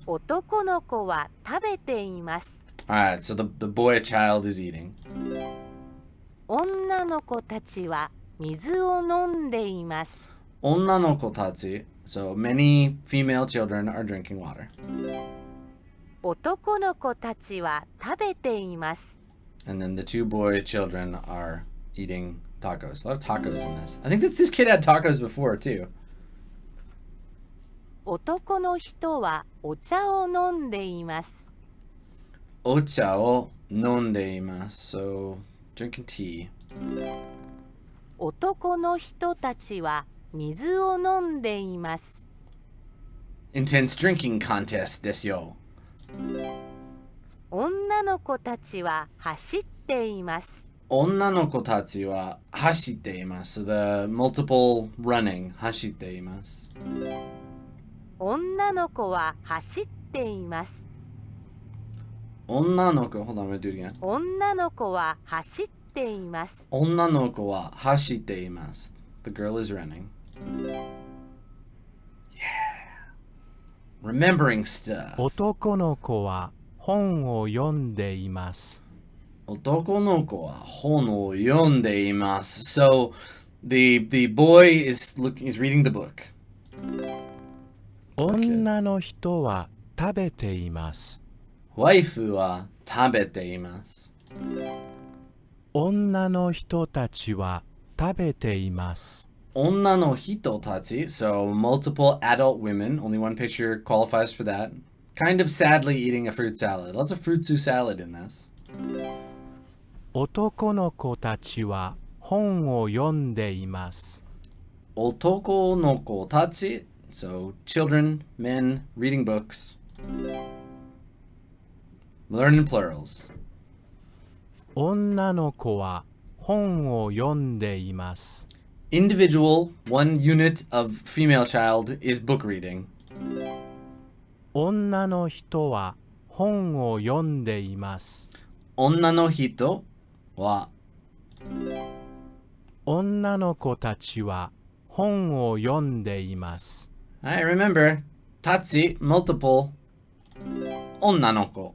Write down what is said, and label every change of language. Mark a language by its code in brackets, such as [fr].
[ja] 男の子は食べています。 [en] All right, so the boy child is eating. [ja] 女の子たちは水を飲んでいます。 Onna no kotatsu. [en] So many female children are drinking water. [ja] 男の子たちは食べています。 [en] And then the two boy children are eating tacos. A lot of tacos in this. I think that this kid had tacos before too. [ja] 男の人はお茶を飲んでいます。 Ocha o nondeimasu. [en] So drinking tea. [ja] 男の人たちは水を飲んでいます。 [en] Intense drinking contest [ja] desu yo. 女の子たちは走っています。 Onna no kotatsu wa hashiteimasu. [en] So the multiple running. [ja] Hashiteimasu. 女の子は走っています。 Onna no ko. [en] Hold on, I'm gonna do it again. [ja] 女の子は走っています。 Onna no ko wa hashiteimasu. [en] The girl is running. Yeah. Remembering stuff. [ja] 男の子は本を読んでいます。 Otoko no ko wa hon o yondeimasu. [en] So the boy is reading the book. [ja] 女の人は食べています。 Waifu wa tabeteimasu. 女の人たちは食べています。 Onna no hito tatsi. [en] So multiple adult women. Only one picture qualifies for that. Kind of sadly eating a fruit salad. Lots of fruitsu salad in this. [ja] 男の子たちは本を読んでいます。 Otoko no ko tatsi. [en] So children, men, reading books. Learn in plurals. [ja] 女の子は本を読んでいます。 [en] Individual, one unit of female child, is book reading. [ja] 女の人は本を読んでいます。 Onna no hito wa. 女の子たちは本を読んでいます。 [en] Alright, remember, tatsi, multiple. [ja] Onna no ko.